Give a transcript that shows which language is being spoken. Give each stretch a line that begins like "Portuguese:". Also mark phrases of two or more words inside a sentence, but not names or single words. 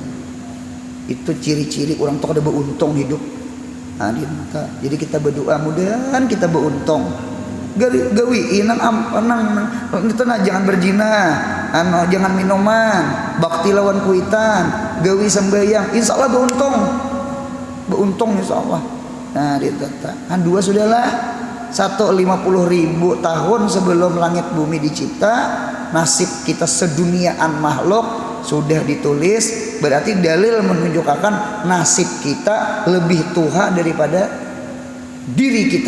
Banjar: Itu ciri-ciri orang tuh kada beruntung hidup. Nah, jadi kita berdoa mudahan kita beruntung. Gawi inang itu jangan berzina, jangan minuman, bakti lawan kuitan, gawi sembahyang,
Arabic: إن شاء الله
Banjar: beruntung
Arabic: إن شاء الله.
Banjar: Nah ditata, dua sudahlah. 150.000 tahun sebelum langit bumi dicipta, nasib kita seduniaan makhluk sudah ditulis. Berarti dalil menunjukkan nasib kita lebih tua daripada diri kita.